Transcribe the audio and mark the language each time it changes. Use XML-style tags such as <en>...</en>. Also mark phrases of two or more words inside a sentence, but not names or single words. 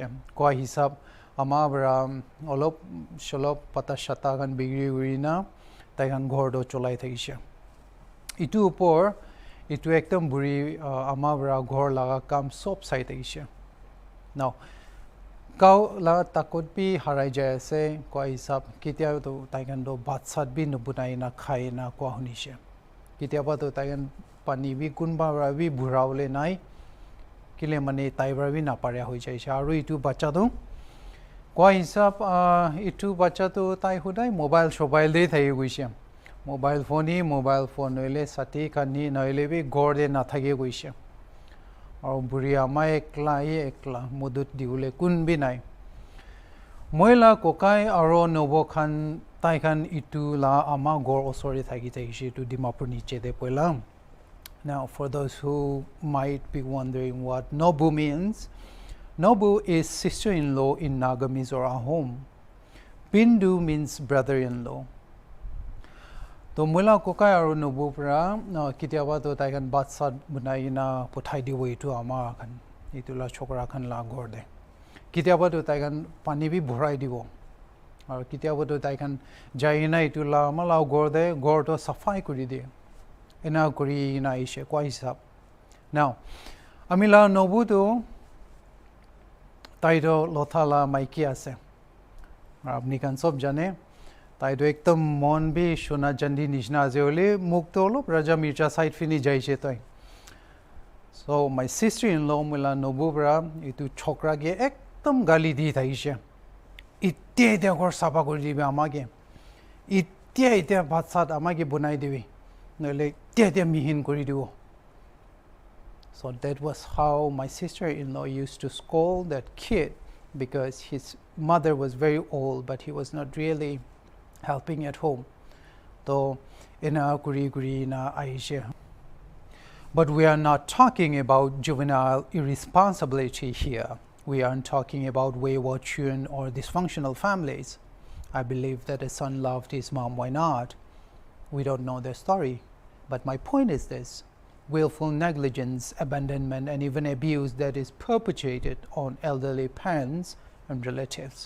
<nag>Koi hisab ama bra olop sholop pata shata khan bigri urina tai khan ghor do cholai thakishe. Itu upor itu ekdam buri ama bra ghor laga kam sob sai thakishe. Now kau la takot bi harai jai ase koi hisab kitia to tai khan do bhat sat bi nubunai na khai na kwa hunishe. Kitia ba to tai khan pani bi kunba bra bi bhuraule nai kile mane tai bra bi na parya hoi jai sha aru itu bacha do koi hisab itu bacha to tai hudai mobile shobail de thai goise.</nag> <en>Mobile phone</en> <nag>noile sati kani noile bi gorde na thage goise. Aru buri ama ekla mudut diule kun bi nai. Moila kokai aro nobo khan tai khan itu la ama gor osori thagi thaishi to Dimapur niche de poila.</nag> <en>Now for those who might be wondering what Nobu means, Nobu is sister-in-law in Naga Mizora home. Bindu means brother-in-law.</en> <nag>To mula kokai aro Nobu pra kitiaba to tai kan batsat bunai na pothai di wei to ama kan itula chokra khan la gorde. Kitiaba to tai kan pani bi bhurai dibo. Aro kitiaba to tai kan jaina itula mala gorde gor to safai kuri di. Ena kuri na ishe kwa hisab. Now amila Nobu to taito lothala maiki ase. Apni kan sob jane taito ekdam mon bi shona jandi nishna ase ole mukto olop Raja Mircha side fini jaise toy.</nag> <en>So my sister-in-law</en> <nag>mula Nobu bra itu chokra ge ekdam gali di thaishe. Itte de gor sapa kori dibe amage. Itte bhatsat amage bunai dibi. Nole te mihin kori dibo.</nag> <en>So that was how my sister-in-law used to scold that kid because his mother was very old but he was not really helping at home.</en> <nag>So ina kuri na aishe.</nag> <en>But we are not talking about juvenile irresponsibility here. We aren't talking about wayward children or dysfunctional families. I believe that a son loved his mom. Why not? We don't know their story. But my point is this: willful negligence, abandonment, and even abuse that is perpetrated on elderly parents and relatives.</en>